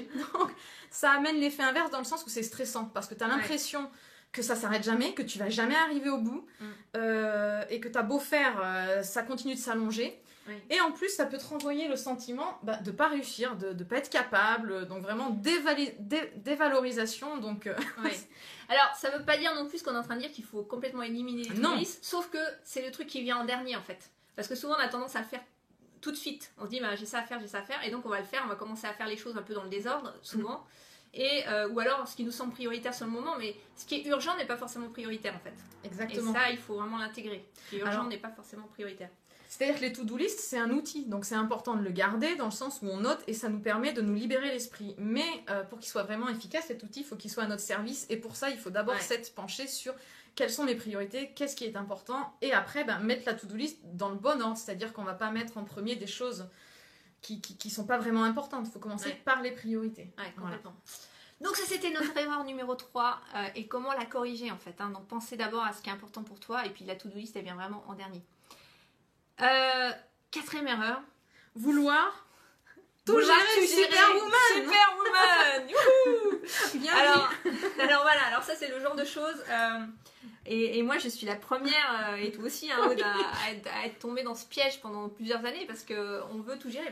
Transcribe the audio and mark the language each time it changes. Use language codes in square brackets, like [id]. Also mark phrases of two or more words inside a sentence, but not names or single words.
[fr] Donc ça amène l'effet inverse dans le sens où c'est stressant. Parce que tu as l'impression que ça s'arrête jamais, que tu vas jamais arriver au bout, et que t'as beau faire, ça continue de s'allonger. Oui. Et en plus, ça peut te renvoyer le sentiment de pas réussir, de pas être capable, donc vraiment dévalorisation. Donc, oui. Alors, ça veut pas dire non plus qu'on est en train de dire qu'il faut complètement éliminer les [en] to-do list, [fr] sauf que c'est le truc qui vient en dernier en fait. Parce que souvent on a tendance à le faire tout de suite. On se dit j'ai ça à faire, et donc on va le faire, on va commencer à faire les choses un peu dans le désordre, souvent. Et, ou alors ce qui nous semble prioritaire sur le moment, mais ce qui est urgent n'est pas forcément prioritaire en fait. Exactement. Et ça, il faut vraiment l'intégrer. Ce qui est urgent n'est pas forcément prioritaire. C'est-à-dire que les [en] to-do list, [fr] c'est un outil, donc c'est important de le garder dans le sens où on note et ça nous permet de nous libérer l'esprit. Mais pour qu'il soit vraiment efficace, cet outil, il faut qu'il soit à notre service et pour ça, il faut d'abord s'être penché sur quelles sont mes priorités, qu'est-ce qui est important et après mettre la [en] to-do list [fr] dans le bon ordre, c'est-à-dire qu'on ne va pas mettre en premier des choses qui sont pas vraiment importantes. Il faut commencer par les priorités. Ouais, complètement. Voilà. Donc ça c'était notre erreur numéro 3 et comment la corriger en fait. Donc pensez d'abord à ce qui est important pour toi et puis la [en] to-do list [fr] elle vient vraiment en dernier. 4e erreur, vouloir tout gérer. Superwoman. Youhou. Alors voilà, alors ça c'est le genre de choses et moi je suis la première et toi aussi à être tombée dans ce piège pendant plusieurs années parce qu'on veut tout gérer.